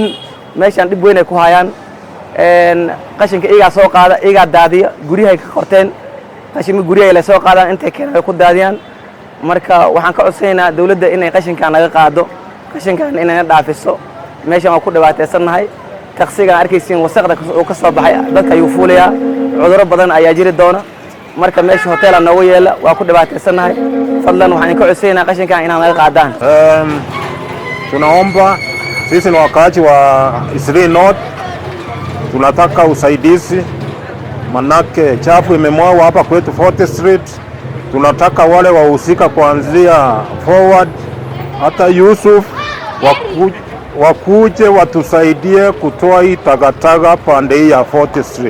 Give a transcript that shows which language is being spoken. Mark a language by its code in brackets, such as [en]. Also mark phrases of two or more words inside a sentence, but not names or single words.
[so] meeshan dib weyn ay ku hayaan qashinka iyaga soo qaada iyaga daadiya guriyaha ka qorteen qashinka guriyaha la soo qaadaan intay keenay ku daadiyaan marka waxaan ka codsaynaa dawladda inay qashinkan naga qaado qashinkan inay dhaafiso meeshan waa ku dhibaataysanahay taqsiga arkaysiin wasaqda oo ka soo baxay dadka ayuu fuulayaa cudurro badan ayaa jiri doona marka meesha hotel aan nooga yeela waa ku dhibaataysanahay fadlan waxaan ka codsaynaa qashinkan inaan naga qaadaan [sw] tunaomba sisi ni wakaaji wa Eastleigh North tunataka usaidizi manake chafu imemwagwa hapa kwetu 40th Street tunataka wale wahusika kuanzia forward hata Yusuf wakuje watusaidie kutoa hii tagataga pande hii ya 40th Street.